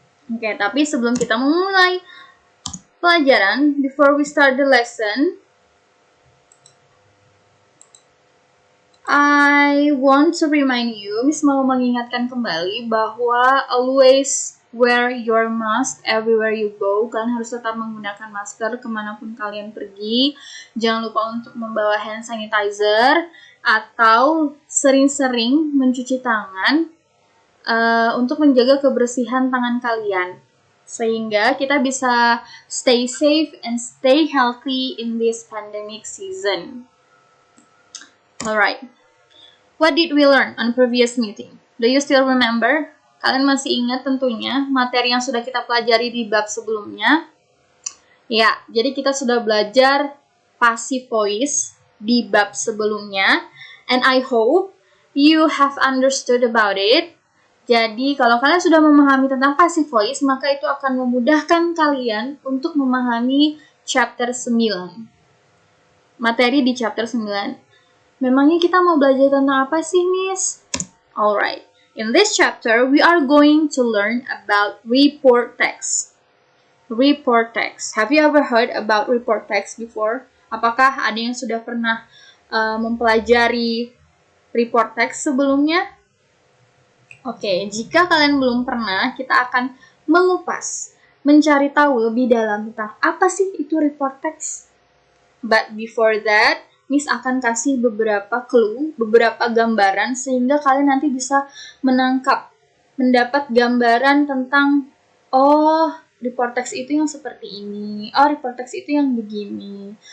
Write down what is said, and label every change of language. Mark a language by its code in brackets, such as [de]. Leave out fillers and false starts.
[id] Oke, tapi sebelum kita memulai pelajaran, [en] before we start the lesson, I want to remind you, [id] Miss mau mengingatkan kembali bahwa [en] always wear your mask everywhere you go. [id] Kalian harus tetap menggunakan masker kemanapun kalian pergi. Jangan lupa untuk membawa hand sanitizer atau sering-sering mencuci tangan untuk menjaga kebersihan tangan kalian. Sehingga kita bisa [en] stay safe and stay healthy in this pandemic season. Alright. What did we learn on previous meeting? Do you still remember? [id] Kalian masih ingat tentunya materi yang sudah kita pelajari di bab sebelumnya? Ya, jadi kita sudah belajar passive voice di bab sebelumnya. [en] And I hope you have understood about it. [id] Jadi, kalau kalian sudah memahami tentang passive voice, maka itu akan memudahkan kalian untuk memahami chapter 9. Materi di chapter 9. Memangnya kita mau belajar tentang apa sih, Miss? [en] Alright, in this chapter, we are going to learn about report text. Report text. Have you ever heard about report text before? [id] Apakah ada yang sudah pernah mempelajari report text sebelumnya? Oke, jika kalian belum pernah, kita akan mengupas, mencari tahu lebih dalam tentang apa sih itu report text. [en] But before that, [id] Miss akan kasih beberapa clue, beberapa gambaran sehingga kalian nanti bisa mendapat gambaran tentang report text itu yang seperti ini, report text itu yang begini.